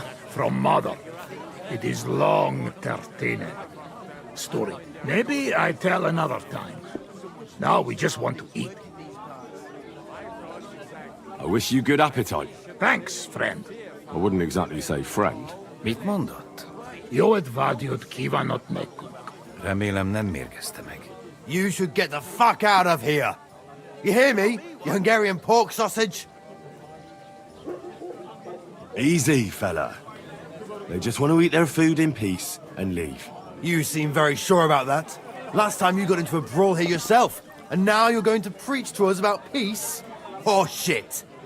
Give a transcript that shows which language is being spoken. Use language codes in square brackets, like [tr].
[en] From mother. It is long, Tertine. Story. Maybe I tell another time. Now we just want to eat. I wish you good appetite. Thanks, friend. I wouldn't exactly say friend. [hu] Mit mondott? Jó advágyod kívánok nekünk. Remélem nem mérgezte meg. [en] You should get the fuck out of here! You hear me, you Hungarian pork sausage? Easy, fella. They just want to eat their food in peace and leave. You seem very sure about that. Last time you got into a brawl here yourself, and now you're going to preach to us about peace? Oh shit!